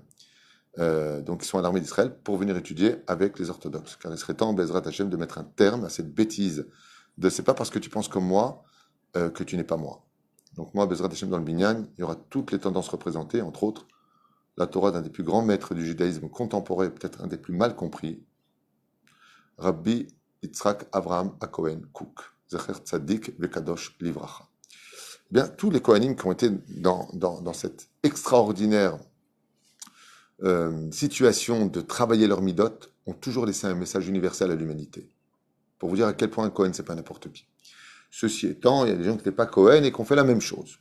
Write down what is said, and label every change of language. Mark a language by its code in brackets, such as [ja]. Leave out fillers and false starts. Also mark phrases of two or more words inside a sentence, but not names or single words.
[fr] Donc ils sont à l'armée d'Israël pour venir étudier avec les orthodoxes. Car il serait temps, [he] בעזרת השם, [fr] de mettre un terme à cette bêtise de c'est pas parce que tu penses comme moi que tu n'es pas moi. Donc moi, [he] בעזרת השם, [fr] dans le Binyan, il y aura toutes les tendances représentées, entre autres la Torah d'un des plus grands maîtres du judaïsme contemporain, peut-être un des plus mal compris, [he] Rabbi Yitzhak Avraham HaKohen Kook, זכר צדיק וקדוש לברכה. [fr] Eh bien, tous les Kohanim qui ont été dans cette extraordinaire situation de travailler leur midot ont toujours laissé un message universel à l'humanité. Pour vous dire à quel point un Cohen, c'est pas n'importe qui. Ceci étant, il y a des gens qui n'étaient pas Cohen et qui ont fait la même chose.